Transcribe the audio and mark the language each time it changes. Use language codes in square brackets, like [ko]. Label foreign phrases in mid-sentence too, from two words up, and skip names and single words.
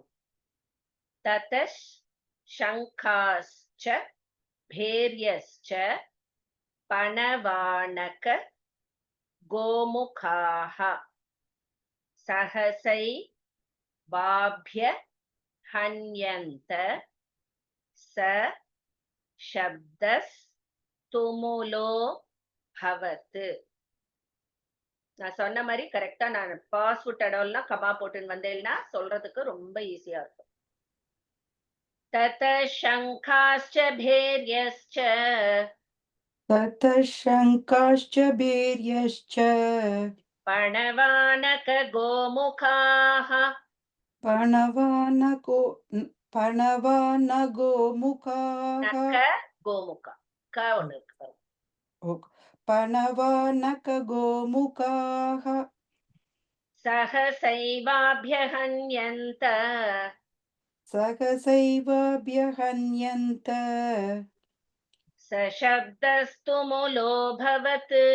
[sa] ततश् शङ्खाश्च भेर्यश्च पणवानक गोमुखाः सहसै वाभ्य हन्यन्त च शब्दस् तुमुलो भवत्. [ta] நான் சொன்ன மாதிரி கரெக்டா நான் பாஸ் விட் இடம்லாம் கமா போட்டுன்னு வந்தேன்னா சொல்றதுக்கு ரொம்ப ஈஸியா இருக்கும். [sa] तत शङ्खाश्च भेर्यश्च ततः शङ्काश्च भैर्यश्च पणवानक गोमुखाः पणवानगोमुखाः [ta] நக கோமுகா க ஒண்ணு இருக்கு பாருங்க. [sa] पणवानकगोमुखाः सहसैवाभ्यहन्यन्त सहसैवाभ्यहन्यन्त सशब्दस्तुमुलोऽभवत्